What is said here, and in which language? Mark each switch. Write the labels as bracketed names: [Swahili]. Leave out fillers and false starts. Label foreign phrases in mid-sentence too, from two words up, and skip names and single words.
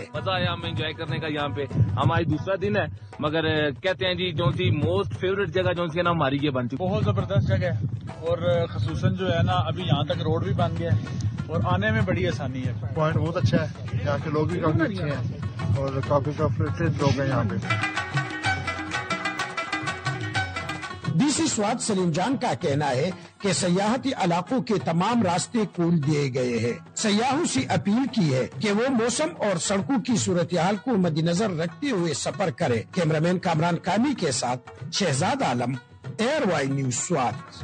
[Urdu] مزہ آیا ہمیں انجوائے کرنے کا۔ یہاں پہ ہماری دوسرا دن ہے، مگر کہتے ہیں جی جو سی [English] most favorite [Urdu] جگہ جو سی نا ہماری یہ بن چکی. بہت زبردست جگہ ہے اور خصوصاً جو ہے نا ابھی یہاں تک روڈ بھی بن گیا ہے اور آنے میں بڑی آسانی ہے. پوائنٹ بہت اچھا ہے، یہاں کے لوگ بھی کافی اچھے ہیں اور کافی لوگ ہیں یہاں پہ. رئیس سوات سلیم جان کا کہنا ہے کہ سیاحتی علاقوں کے تمام راستے کھول دیے گئے ہیں. سیاحوں سے اپیل کی ہے کہ وہ موسم اور سڑکوں کی صورتحال کو مد نظر رکھتے ہوئے سفر کرے. کیمرامین کامران کامی کے ساتھ شہزاد عالم، ایئر وائی نیوز سوات.